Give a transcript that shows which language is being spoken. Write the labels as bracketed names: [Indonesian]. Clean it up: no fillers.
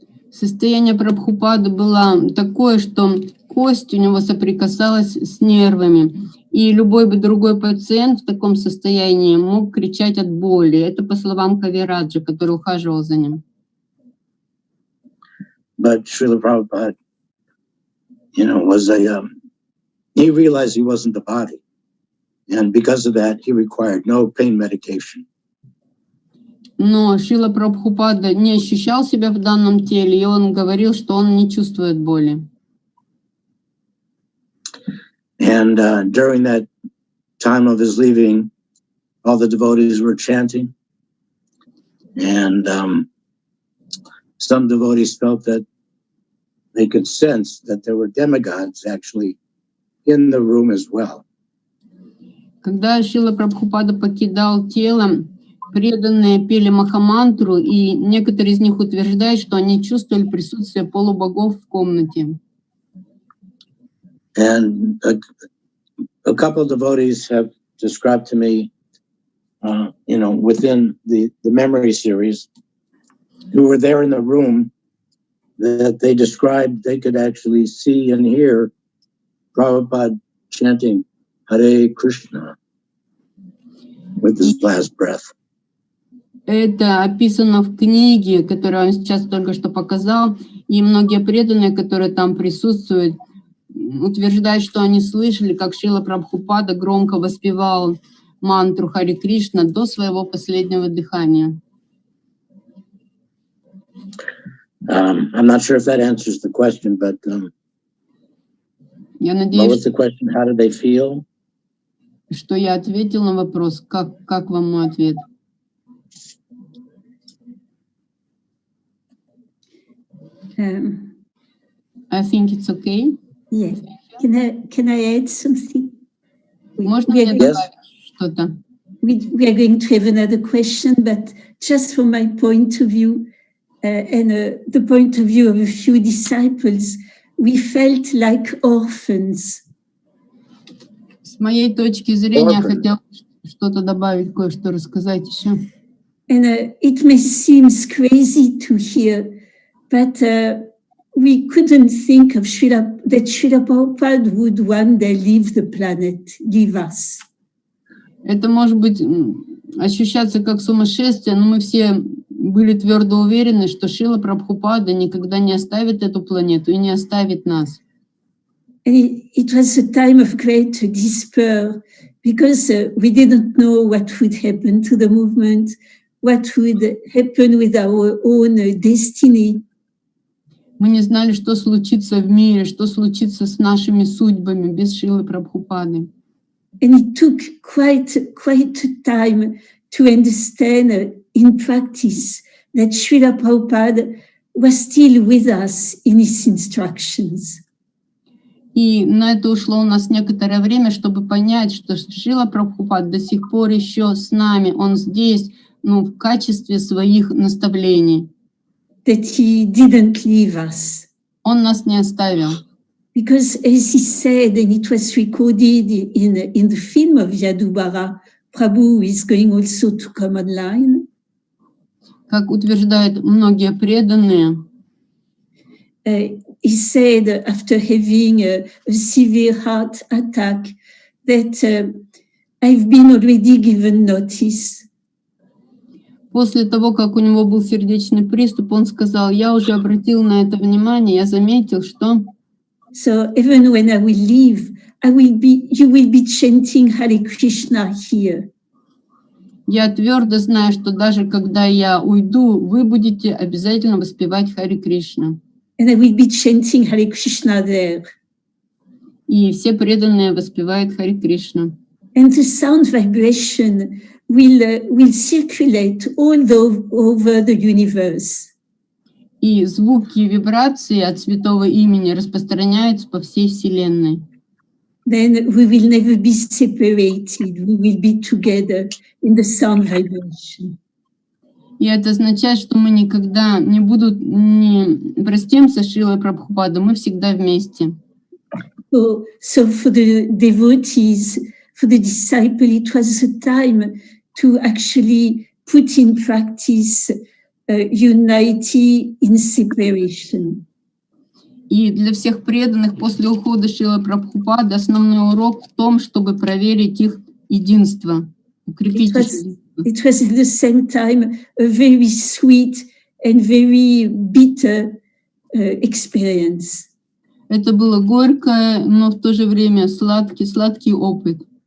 [Russian] Состояние Прабхупады было такое, что кость у него соприкасалась с нервами. И любой бы другой пациент в таком состоянии мог кричать от боли. Это по словам Кавираджа, который ухаживал за ним. [English] But Srila Prabhupada, was he realized he wasn't the body. And because of that, he required no pain medication. [Russian] Но Шрила Прабхупада не ощущал себя в данном теле, и он говорил, что он не чувствует боли. [English] And during that time of his leaving, all the devotees were chanting. And some devotees felt that they could sense that there were demigods actually in the room as well. [Russian] Когда Шрила Прабхупада покидал тело, преданные пели Махамантру, и некоторые из них утверждают, что они чувствовали присутствие полубогов в комнате. [English] And a couple of devotees have described to me, within the memory series, who were there in the room that they described they could actually see and hear Prabhupada chanting Hare Krishna with his last breath. [Russian] Это описано в книге, которую он сейчас только что показал, и многие преданные, которые там присутствуют, утверждают, что они слышали, как Шрила Прабхупада громко воспевал мантру Харе Кришна до своего последнего дыхания. [English] I'm not sure if that answers the question, but [Russian] Я [English] what [Russian] надеюсь, [English] was the question? How did they feel? [Russian] что я ответил на вопрос. Как вам мой ответ? [English] I think it's okay. Yeah. Can I add something? [Russian] Можно [English] we, [Russian] мне [English] are, [Russian] добавить что-то? [English] we are going to have another question, but just from my point of view and the point of view of a few disciples, we felt like orphans. [Russian] С моей точки зрения, я хотела что-то добавить, кое-что рассказать еще. [English] And it may seem crazy to hear, but we couldn't think of that Srila Prabhupada would one day leave the planet, leave us. [Russian] Это может быть ощущаться как сумасшествие, но мы все были твердо уверены, что Шрила Прабхупада никогда не оставит эту планету и не оставит нас. [English] And it was a time of great despair because we didn't know what would happen to the movement, what would happen with our own destiny. [Russian] Мы не знали, что случится в мире, что случится с нашими судьбами без Шрилы Прабхупады. [English] And it took quite time to understand in practice that Srila Prabhupada was still with us in his instructions. [Russian] И на это ушло у нас некоторое время, чтобы понять, что Шрила Прабхупада до сих пор еще с нами, он здесь, в качестве своих наставлений. [English] That he didn't leave us. [Russian] Он нас не оставил. [English] Because as he said, and it was recorded in the film of Yadubara, Prabhu is going also to come online. [Russian] Как утверждают многие преданные, [English] he said after having a severe heart attack that I've been already given notice. [Russian] После того, как у него был сердечный приступ, он сказал, я уже обратил на это внимание, я заметил, что... [English] So even when I will leave, you will be chanting Hare Krishna here. [Russian] Я твердо знаю, что даже когда я уйду, вы будете обязательно воспевать Харе Кришна. [English] And I will be chanting Hare Krishna there. [Russian] И все преданные воспевают Харе Кришна. [English] And the sound vibration will circulate all over the universe. [Russian] И звуки и вибрации от святого имени распространяются по всей Вселенной. [English] Then we will never be separated. We will be together in the sound vibration. [Russian] И это означает, что мы никогда не простимся с Шрилой Прабхупадой, мы всегда вместе. [English] So for the devotees, for the disciple, it was a time to actually put in practice unity in separation. [Russian] И для всех преданных после ухода Шрилы Прабхупады основной урок в том, чтобы проверить их единство, укрепить их единство. [English] It was at the same time a very sweet and very bitter experience. [Russian] Это было горькое, но в то же время сладкий опыт.